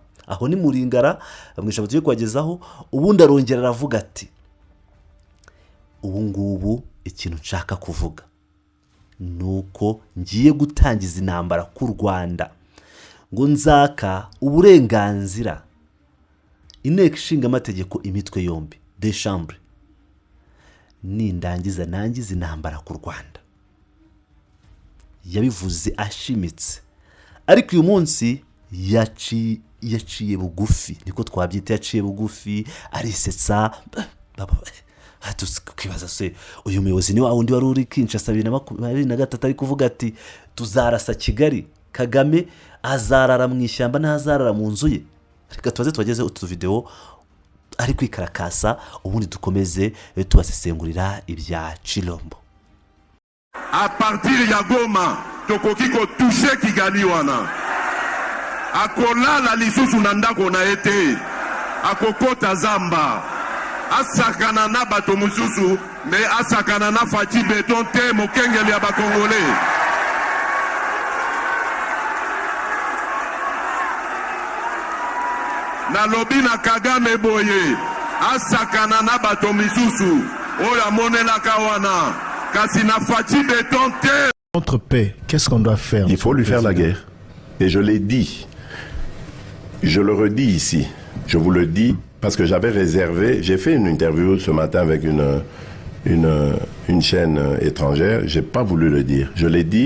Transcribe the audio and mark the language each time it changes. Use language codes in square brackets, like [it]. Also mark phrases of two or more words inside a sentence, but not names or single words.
[rw] Aho ni Muringara mu ishyamba tugiye kwagezaho. Ubundi arongera aravuga ati ubu ngubu ikintu nshaka kuvuga nuko ngiye gutangiza intambara ku Rwanda, ngo nzaka uburenganzira inteko ishinga amategeko imitwe yombi [fr] de chambre, [rw] nindangiza nangiza intambara ku Rwanda. Yabivuze ashimitse, ariko uyu munsi yaciye bugufi, niko twabyita, yaciye bugufi, arisetsa. Tukibaza se uyu muyobozi ni wa wundi wari uri Kinshasa 2023 ari kuvuga ati tuzarasa Kigali, Kagame azarara mu ishyamba ntazarara mu nzu ye. Reka tubaze tubageze utu video ari kwikarakasa, ubundi dukomeze tubasesengurira ibya Chilombo. [fr] À partir [ln] ya Goma, tokoki ko toucher Kigali wana. akolala lisusu na ndako na ete akokota zamba asakana na bato mususu me asakana na Faci Beton te mokengeli ya bakongole. Na lobi na Kagame boye asakana na bato misusu oyo amonelaka wana kasi na Faci Beton te. [fr] Contre paix, qu'est-ce qu'on doit faire? Il faut lui faire la guerre. Et je l'ai dit. Je le redis ici. Je vous le dis parce que j'avais réservé. J'ai fait une interview ce matin avec une chaîne étrangère. J'ai pas voulu le dire. Je l'ai dit.